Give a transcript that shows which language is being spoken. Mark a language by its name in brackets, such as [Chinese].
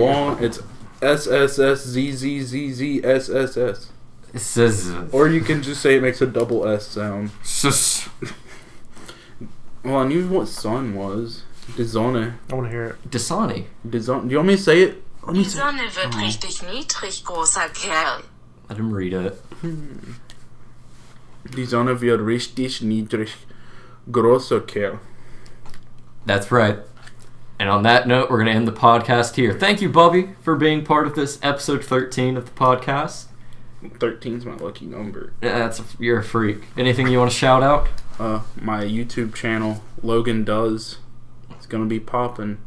[English] long... It's SSSZZZZSSS. Or you can just say it makes a double S sound. Well, I knew what sun was. Die Sonne. I want to hear it. Dasani. [German] Die Sonne. [English] Do you want me to say it? Let me [German] Die [English] say [German] Sonne wird richtig niedrig, großer Kerl. [English] Let him read it. [German] Die Sonne wird richtig niedrig. Großer Kerl. [English] That's right. And on that note, we're going to end the podcast here. Thank you, Bubby, for being part of this episode 13 of the podcast. 13's my lucky number. You're a freak. Anything you want to shout out? My YouTube channel, Logan Does. It's going to be popping.